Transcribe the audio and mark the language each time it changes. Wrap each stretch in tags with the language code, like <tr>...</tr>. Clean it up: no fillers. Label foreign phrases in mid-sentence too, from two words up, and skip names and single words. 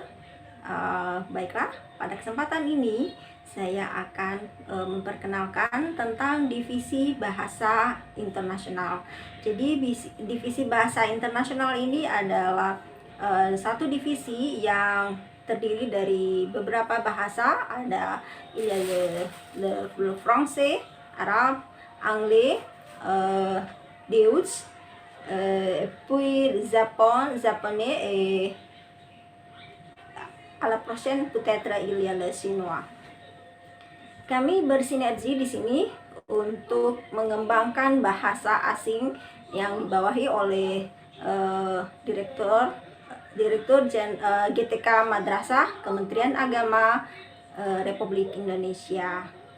<id>Baiklah, pada kesempatan ini saya akan memperkenalkan tentang divisi bahasa internasional. Jadi divisi bahasa internasional ini adalah satu divisi yang terdiri dari beberapa bahasa.</id> <fr>Ada le français, arabe, anglais, Deutsch, puis japonais et à la prochaine peut-être il y a le chinois.</fr> <id>Kami bersinergi di sini untuk mengembangkan bahasa asing yang dibawahi oleh Direktur GTK Madrasah Kementerian Agama Republik Indonesia.</id>